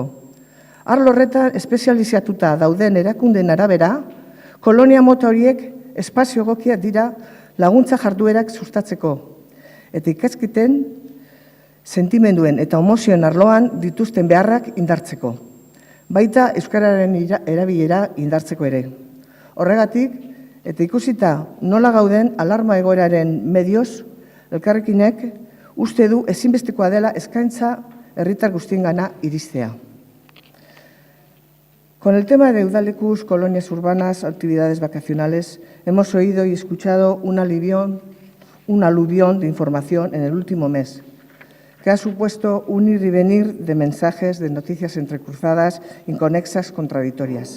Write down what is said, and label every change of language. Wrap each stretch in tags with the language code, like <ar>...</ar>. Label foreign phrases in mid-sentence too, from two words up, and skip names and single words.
<eu>Arlo horretan espezializatuta dauden erakunden arabera, kolonia mota horiek espazio egokiak dira laguntza jarduerak sustatzeko, eta ikasketen sentimenduen eta emozioen arloan dituzten beharrak indartzeko. Baita euskararen erabilera indartzeko ere. Horregatik, eta ikusita nola gauden alarma egoeraren medioz, elkarrekinek uste du ezinbestekoa dela eskaintza herritar guztiengana iristea.</eu> <es>Con el tema de udalekus, colonias urbanas, actividades vacacionales, hemos oído y escuchado un aluvión de información en el último mes, que ha supuesto un ir y venir de mensajes, de noticias entrecruzadas, inconexas, contradictorias.</es>